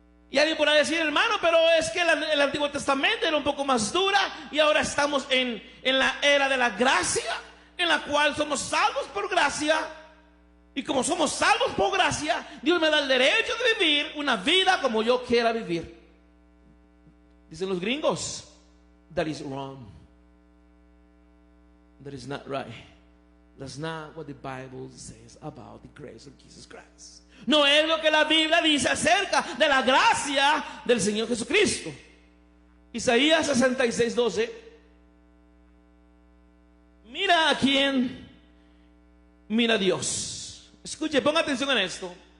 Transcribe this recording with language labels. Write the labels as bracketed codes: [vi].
[es] Y alguien podrá decir, hermano, pero es que el Antiguo Testamento era un poco más dura y ahora estamos en la era de la gracia, en la cual somos salvos por gracia. Y como somos salvos por gracia, Dios me da el derecho de vivir una vida como yo quiera vivir. Dicen los gringos, [en] that is wrong. That is not right. That's not what the Bible says about the grace of Jesus Christ. [es] No es lo que la Biblia dice acerca de la gracia del Señor Jesucristo. Isaías 66:12. Mira a quién mira a Dios. Escuche, ponga atención en esto.